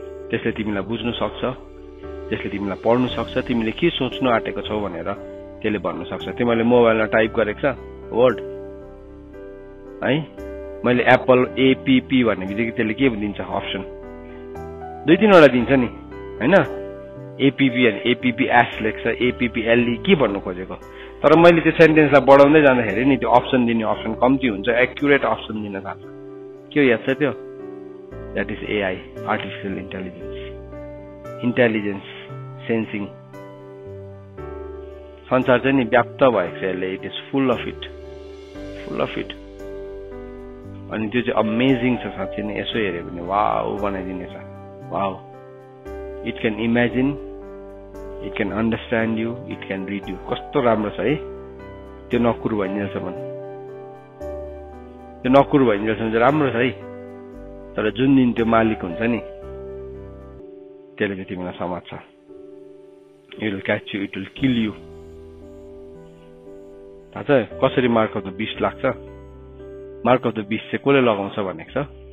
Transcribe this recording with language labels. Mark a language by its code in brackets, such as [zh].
[ne] त्यसले तिमीलाई बुझ्नु सक्छ, त्यसले तिमीलाई पढ्नु सक्छ, तिमीले के सोच्नु आँटेको छौ भनेर त्यसले भन्नु सक्छ। तिमीले मोबाइलमा टाइप गरेको छ वर्ड है, मैले एप्पल एपीपी भन्ने बित्तिकै त्यसले के दिन्छ? अप्सन 2-3वटा दिन्छ नि होइन? एपीपी अनि एपीपी एस लेख्छ, एपीपी एलई के भन्नु खोजेको? तर मैले त्यो सेन्टेन्सलाई बढाउँदै जाँदाखेरि नि त्यो अप्सन दिने अप्सन कम्ती हुन्छ, एक्युरेट अप्सन दिन थाल्छ। के याद छ त्यो? [en] That is AI, artificial intelligence, sensing. [ne] संसार चाहिँ नि व्याप्त भएको छ यसले, [en] It is full of it. [ne] अनि त्यो चाहिँ अमेजिङ छ साँच्चै नै, यसो हेऱ्यो भने wow बनाइदिनेछ। [en] Wow, it can imagine, it can understand you, it can read you. [ne] कस्तो राम्रो छ है त्यो। नकुर भइन्जेलसम्म चाहिँ राम्रो छ है। तर जुन दिन त्यो मालिक हुन्छ नि त्यसले चाहिँ तिमीलाई समात्छ। [en] It will catch you, it will kill you. [ne] थाहा छ कसरी मार्क अफ द बिस्ट लाग्छ? मार्क अफ द बिस्ट चाहिँ कसले लगाउँछ भनेको छ?